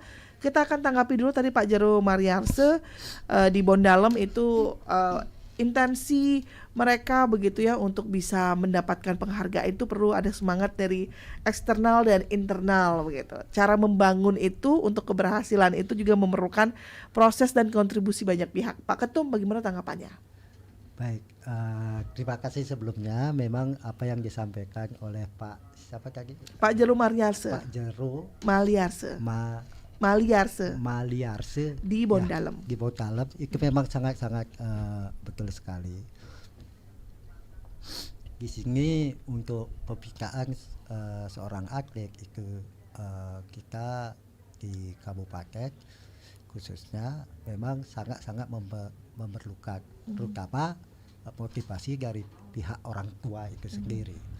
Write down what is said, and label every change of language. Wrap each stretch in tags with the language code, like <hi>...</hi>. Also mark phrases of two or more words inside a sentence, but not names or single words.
<id>Kita akan tanggapi dulu tadi Pak Jero Mariarse di Bondalem itu intensi mereka begitu ya untuk bisa mendapatkan penghargaan itu perlu ada semangat dari eksternal dan internal begitu. Cara membangun itu untuk keberhasilan itu juga memerlukan proses dan kontribusi banyak pihak. Pak Ketum bagaimana tanggapannya? Baik, terima kasih sebelumnya. Memang apa yang disampaikan oleh Pak siapa tadi? Pak Jero Mariarse. Pak Jero Maliarse. Maliarse di Bondalem. Ya, di Bondalem itu memang sangat-sangat betul sekali. Di sini untuk pembikaan seorang atlet itu kita di kabupaten khususnya memang sangat-sangat memerlukan terutama motivasi dari pihak orang tua itu sendiri.</id>